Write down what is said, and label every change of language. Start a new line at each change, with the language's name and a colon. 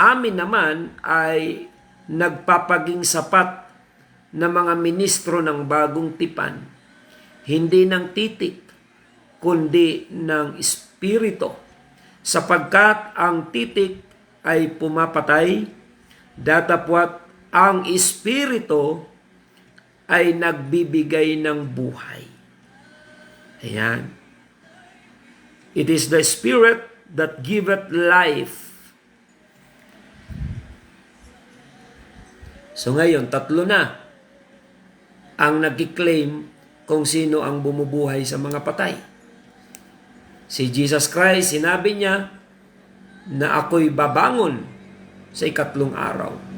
Filipino: naman ay nagpapaging sapat na mga ministro ng bagong tipan, hindi ng titik, kundi ng espiritu, sapagkat ang titik ay pumapatay, datapwat ang espiritu ay nagbibigay ng buhay. Ayan.
English: It is the Spirit that giveth life.
Filipino: So ngayon, 3 na ang nagkiklaim kung sino ang bumubuhay sa mga patay. Si Jesus Christ, sinabi niya na ako'y babangon sa 3 araw.